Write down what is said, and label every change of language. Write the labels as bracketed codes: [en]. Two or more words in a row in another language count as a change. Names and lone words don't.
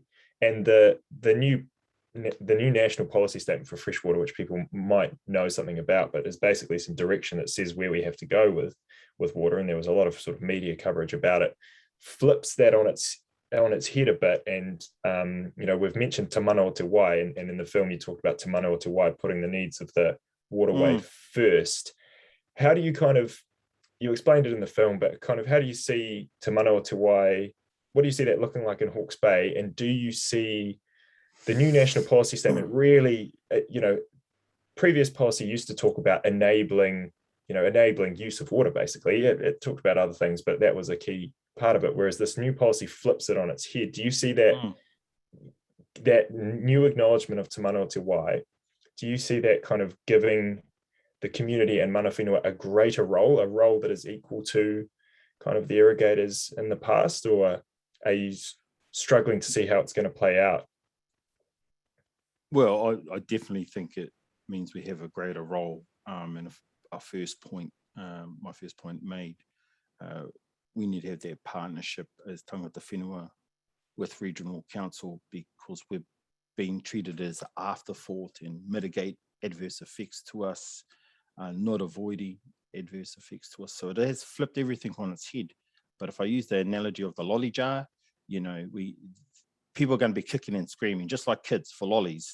[en] And the new national policy statement for freshwater, which people might know something about, but is basically some direction that says where we have to go with water. And there was a lot of sort of media coverage about it, flips that on its head a bit. And we've mentioned [mi] te mana o te wai, [en] and in the film you talked about [mi] te mana o te wai, [en] putting the needs of the waterway first. How do you you explained it in the film, but kind of how do you see [mi] te mana o te wai [en] what do you see that looking like in Hawke's Bay? And do you see the new national policy statement really, previous policy used to talk about enabling use of water, basically. It talked about other things, but that was a key part of it. Whereas this new policy flips it on its head. Do you see that that new acknowledgement of [mi] Te Manawa Te Wai? [en] Do you see that kind of giving the community and [mi] mana whenua [en] a greater role, a role that is equal to kind of the irrigators in the past, or are you struggling to see how it's going to play out? Well, I definitely think it means we have a greater role. And our first point, my first point made, we need to have that partnership as [mi] tangata whenua [en] with regional council, because we're being treated as afterthought and mitigate adverse effects to us, not avoiding adverse effects to us. So it has flipped everything on its head. But if I use the analogy of the lolly jar, people are going to be kicking and screaming, just like kids for lollies.